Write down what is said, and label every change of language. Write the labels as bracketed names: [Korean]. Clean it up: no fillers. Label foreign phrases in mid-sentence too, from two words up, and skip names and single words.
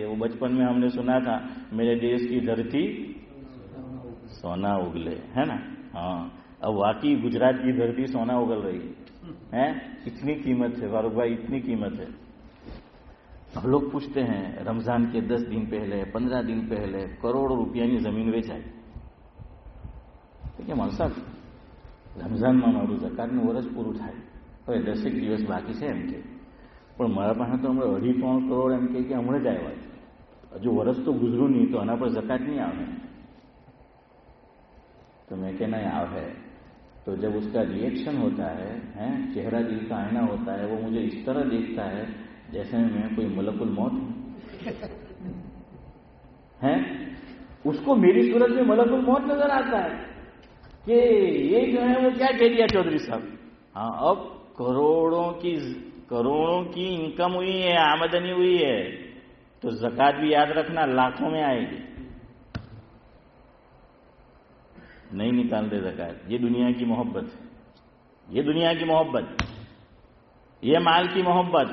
[Urdu] وہ بچپن میں ہم نے سنا تھا میرے دیش کی دھرتی سونا اگلے، ہے نا. ہاں، اب واقعی گجرات کی دھرتی سونا اگل رہی ہے. اتنی قیمت ہے فاروق بھائی، اتنی قیمت ہے. اب لوگ پوچھتے ہیں رمضان کے 10 دن پہلے 15 دن پہلے کروڑوں [Gujarati] રૂપિયાની જમીન વેચાય. કે માણસા રમઝાનમાં મારું ઝકાતનું વર્ષ પૂરું થાય, હવે 10 દિવસ બાકી છે એમ કે, પણ મારા પાસે તો હમણાં 2.5-3 કરોડ એમ કે હમણાં જ આવ્યા છે, હજુ વર્ષ તો ગુજરું નહીં તો આના પર ઝકાત નહીં આવે. [Urdu] تو میں کہنا یہاں ہے. تو جب اس کا ری ایکشن ہوتا ہے، چہرہ دل کا آئینہ ہوتا ہے، وہ مجھے اس طرح دیکھتا ہے جیسے میں کوئی ملک الموت ہوں. اس کو میری صورت میں ملک الموت نظر آتا ہے کہ یہ جو ہے وہ کیا کہہ دیا چودھری صاحب. ہاں، اب کروڑوں کی انکم ہوئی ہے، آمدنی ہوئی ہے، تو زکات بھی یاد رکھنا لاکھوں میں آئے گی. نہیں نکالتے زکات. یہ دنیا کی محبت ہے، یہ دنیا کی محبت، یہ مال کی محبت.